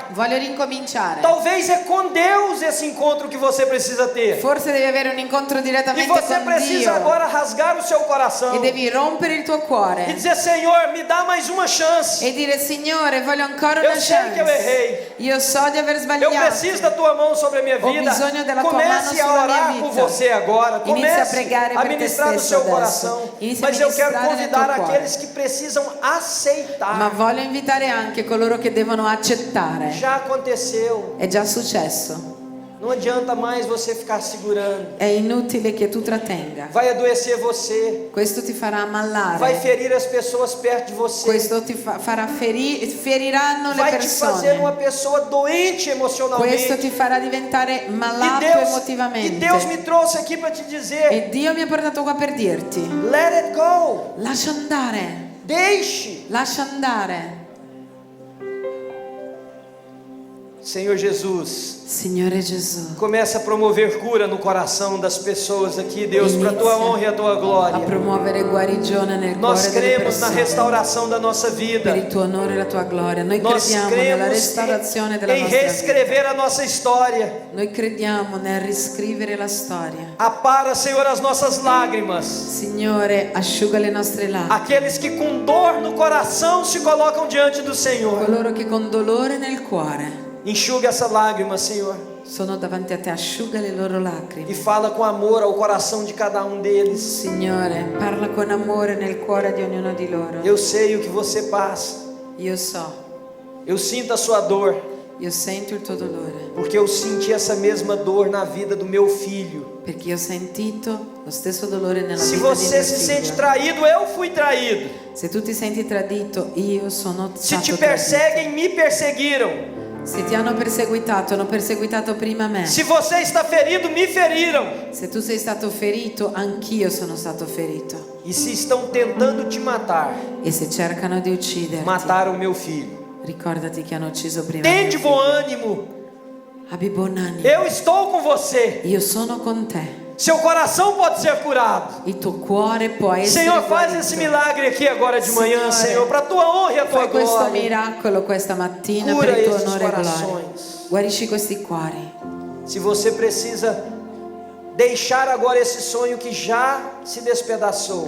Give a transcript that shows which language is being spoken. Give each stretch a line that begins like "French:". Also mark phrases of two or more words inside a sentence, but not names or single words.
Italian: Voglio ricominciare.
Portuguese: Talvez é com Deus esse encontro que você precisa ter.
Italian: Forse devi avere un incontro E direttamente
Portuguese: você
Italian: con
Portuguese: precisa
Italian: Dio.
Portuguese: agora rasgar o seu coração
Italian: E devi rompere il tuo
Portuguese: e
Italian: cuore.
Portuguese: dizer: Senhor, me dá mais uma chance.
Italian: E dire, Signore, voglio ancora
Portuguese: Eu
Italian: una
Portuguese: sei que eu
Italian: chance.
Portuguese: errei.
Italian: Io so di aver
Portuguese: Eu
Italian: sbagliato.
Portuguese: preciso da tua mão sobre a minha
Italian: Ho
Portuguese: vida.
Italian: bisogno della tua
Portuguese: Comece
Italian: mano
Portuguese: a
Italian: sulla mia
Portuguese: orar por
Italian: vita.
Portuguese: você agora.
Italian: Inizia a
Portuguese: Comece
Italian: pregare
Portuguese: a
Italian: per te
Portuguese: ministrar no
Italian: stesso
Portuguese: seu
Italian: adesso.
Portuguese: coração.
Italian: Inizia a
Portuguese: Mas eu quero
Italian: ministrare nel
Portuguese: convidar
Italian: tuo cuore.
Portuguese: aqueles que precisam aceitar.
Italian: Ma voglio invitare anche coloro che devono accettare.
Portuguese: Já aconteceu.
Italian: È già successo.
Portuguese: Não adianta mais você ficar segurando.
Italian: È inutile che tu trattenga.
Portuguese: Vai adoecer você.
Italian: Questo ti farà ammalare.
Portuguese: Vai ferir as pessoas perto de você.
Italian: Questo ti feriranno le
Portuguese: Vai te fazer uma
Italian: persone.
Portuguese: pessoa doente emocionalmente.
Italian: Questo ti farà diventare malato E emotivamente.
Portuguese: Deus me trouxe aqui para te dizer:
Italian: E Dio mi ha portato qua per dirti:
English: let it go.
Italian: lascia andare,
Portuguese: Deixe.
Italian: lascia andare.
Portuguese: Senhor Jesus,
Italian: Signore Gesù,
Portuguese: começa a promover cura no coração das pessoas aqui, Deus, para a tua
Italian: Inizia
Portuguese: honra e a tua
Italian: a
Portuguese: glória.
Italian: promuovere guarigione nel
Portuguese: Nós
Italian: cuore delle
Portuguese: cremos na
Italian: persone.
Portuguese: restauração da nossa vida.
Italian: Per il tuo onore e la tua gloria. Noi
Portuguese: Nós
Italian: crediamo nella
Portuguese: cremos
Italian: restaurazione della
Portuguese: em
Italian: nostra vita.
Portuguese: reescrever a nossa história.
Italian: Noi crediamo nel riscrivere la storia.
Portuguese: Apara, Senhor, as nossas lágrimas.
Italian: Signore, asciuga le nostre lacrime.
Portuguese: Aqueles que com dor no coração se colocam diante do Senhor.
Italian: Coloro che con dolore nel cuore
Portuguese: Enxuga essa lágrima, Senhor,
Italian: sono davanti a te, asciuga le loro
Portuguese: e
Italian: lacrime.
Portuguese: fala com amor ao coração de cada um deles.
Italian: Signore, parla con amore nel cuore di ognuno di loro.
Portuguese: Eu sei o que você passa.
Italian: Io so,
Portuguese: Eu sinto a sua dor,
Italian: io sento il tuo dolore,
Portuguese: porque eu senti essa mesma dor na vida do meu filho.
Italian: perché ho sentito lo stesso dolore nella
Portuguese: Se
Italian: vita di
Portuguese: você
Italian: mio
Portuguese: se sente
Italian: figlio.
Portuguese: traído, eu fui traído.
Italian: Se tu ti senti tradito, io sono
Portuguese: Se
Italian: stato
Portuguese: te
Italian: tradito.
Portuguese: perseguem, me perseguiram.
Italian: Se ti hanno perseguitato prima me.
Portuguese: Se você está ferido, me feriram.
Italian: Se tu sei stato ferito, anch'io sono stato ferito.
Portuguese: E se estão tentando te matar,
Italian: E se cercano di ucciderti,
Portuguese: mataram meu filho.
Italian: ricordati che hanno ucciso prima
Portuguese: Tende
Italian: mio
Portuguese: bom
Italian: figlio.
Portuguese: ânimo.
Italian: Abbi buon animo.
Portuguese: Eu estou com você.
Italian: Io sono con te.
Portuguese: Seu coração pode ser curado.
Italian: Il tuo cuore può essere
Portuguese: Senhor, faz
Italian: guarito.
Portuguese: esse milagre aqui agora de manhã,
Italian: Signore,
Portuguese: Senhor, para a tua honra e a tua
Italian: Fai questo
Portuguese: glória.
Italian: miracolo questa mattina
Portuguese: Cura
Italian: per il tuo
Portuguese: esses
Italian: onore e gloria.
Portuguese: corações.
Italian: Guarisci questi cuori.
Portuguese: Se você precisa deixar agora esse sonho que já se despedaçou,